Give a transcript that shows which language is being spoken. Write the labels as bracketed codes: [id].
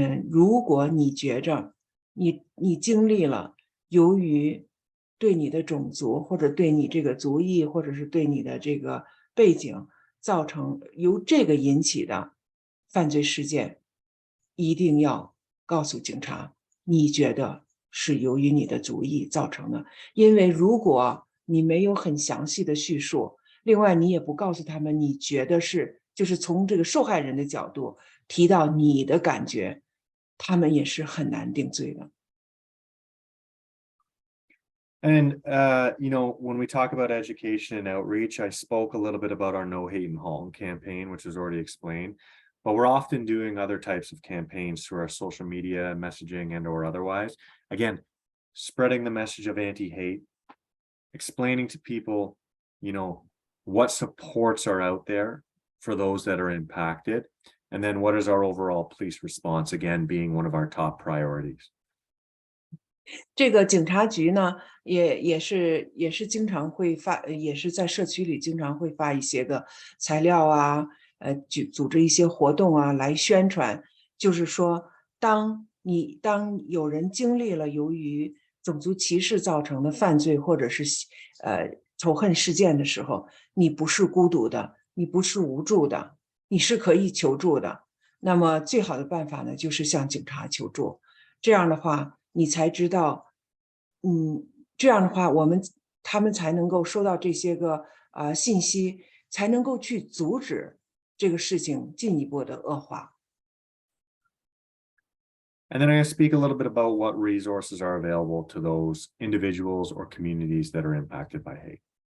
[zh] 如果你觉着你经历了由于对你的种族或者对你这个族裔或者是对你的这个背景造成由这个引起的犯罪事件，一定要告诉警察，你觉得是由于你的族裔造成的。因为如果你没有很详细的叙述，另外你也不告诉他们你觉得就是从这个受害人的角度提到你的感觉，他们也是很难定罪的。 [en] And, when we talk about education and outreach, I spoke a little bit about our No Hate in Halton campaign, which was already explained, but we're often doing other types of campaigns through our social media messaging and or otherwise. Again, spreading the message of anti-hate, explaining to people, what supports are out there for those that are impacted, and then what is our overall police response, again, being one of our top priorities. [zh] 这个警察局呢，也是经常会发，也是在社区里经常会发一些个材料啊，组织一些活动啊，来宣传。就是说，当有人经历了由于种族歧视造成的犯罪或者是仇恨事件的时候，你不是孤独的，你不是无助的，你是可以求助的。那么最好的办法呢，就是向警察求助。这样的话，你才知道，这样的话，他们才能够收到这些个信息，才能够去阻止这个事情进一步的恶化。 [en] And then I'm going to speak a little bit about what resources are available to those individuals or communities that are impacted by hate.